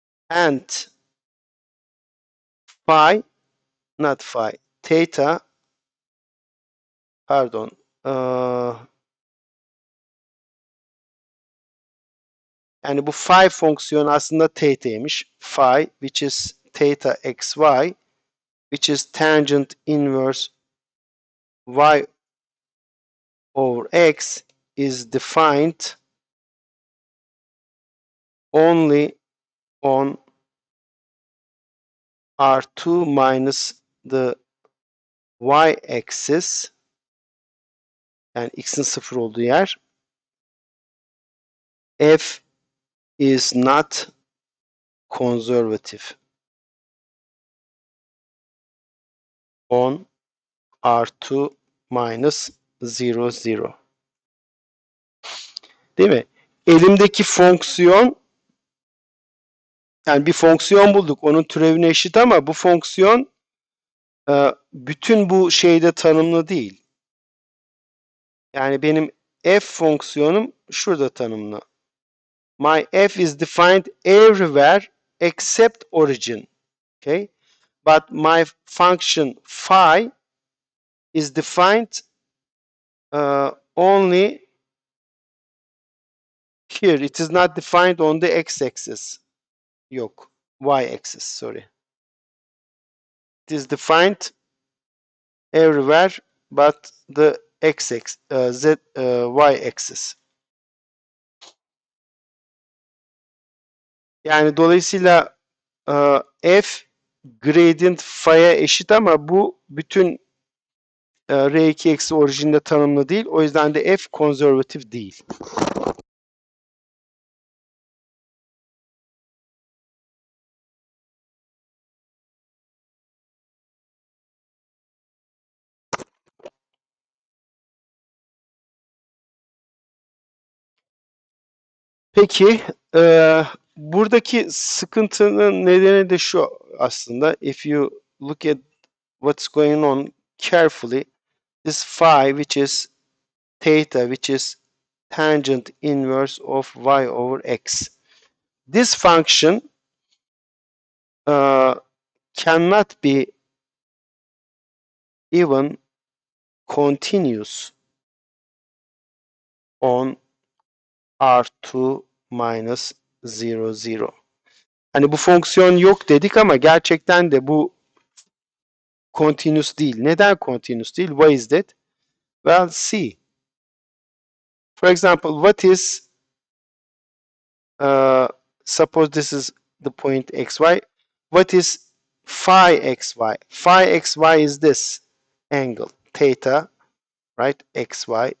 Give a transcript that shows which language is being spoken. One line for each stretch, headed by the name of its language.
English: and phi, not phi, theta, pardon,
Turkish: yani bu phi fonksiyonu aslında theta'ymış.
English: Phi, which is theta xy, which is tangent inverse y over x, is defined only on R2 minus the y-axis,
Turkish: yani x'in 0 olduğu yer.
English: F is not conservative on R2 minus 0, 0.
Turkish: Değil mi? Elimdeki fonksiyon Yani bir fonksiyon bulduk. Onun türevine eşit ama bu fonksiyon bütün bu şeyde tanımlı değil. Yani benim f fonksiyonum şurada tanımlı.
English: My f is defined everywhere except origin. Okay? But my function phi is defined only here. It is not defined on the x-axis.
Turkish: Yok.
English: Y-axis, sorry. It is defined everywhere but the x-axis, y-axis.
Turkish: Yani dolayısıyla f gradient phi'ye eşit ama bu bütün R2 eksi orijinde tanımlı değil. O yüzden de f konservatif değil. Peki buradaki sıkıntının nedeni de şu aslında.
English: If you look at what's going on carefully, this phi which is theta which is tangent inverse of y over x. This function cannot be even continuous on R2 minus 0, 0.
Turkish: Hani bu fonksiyon yok dedik ama gerçekten de bu continuous değil. Neden continuous değil?
English: Why is that? Well, see. For example, what is, suppose this is the point xy. What is phi xy? Phi xy is this angle, theta, right? Xy.